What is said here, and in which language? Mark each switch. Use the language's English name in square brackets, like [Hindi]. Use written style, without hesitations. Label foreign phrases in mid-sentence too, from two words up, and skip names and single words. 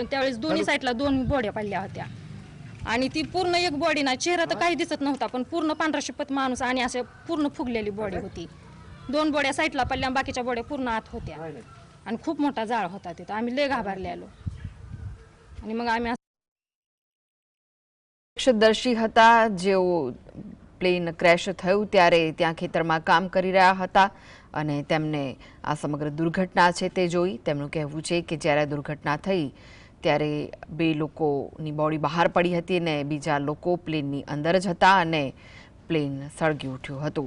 [Marathi] त्यावेळेस दोन्ही साईडला 2 बॉड्या पडल्या होत्या आणि ती पूर्ण एक बॉडी ना, चेहरा तर काही दिसत नव्हता, पण पूर्ण पांढरा शिपत माणूस आणि असे पूर्ण फुगलेली बॉडी होती. 2 बॉड्या साईडला पडल्या, बाकीच्या बॉड्या पूर्ण आत होत्या आणि खूप मोठा जाळ होता तिथं. आम्ही लय घाबरलेलो आणि मग आम्ही [Gujarati] દર્શી હતા જેઓ પ્લેન ક્રેશ થયું ત્યારે ત્યાં ખેતરમાં કામ કરી રહ્યા હતા અને તેમને આ સમગ્ર દુર્ઘટના છે તે જોઈ. તેમનું કહેવું છે કે જ્યારે દુર્ઘટના થઈ ત્યારે 2 લોકોની બોડી બહાર પડી હતી અને બીજા લોકો પ્લેનની અંદર જ હતા અને પ્લેન સળગી ઉઠ્યું હતું.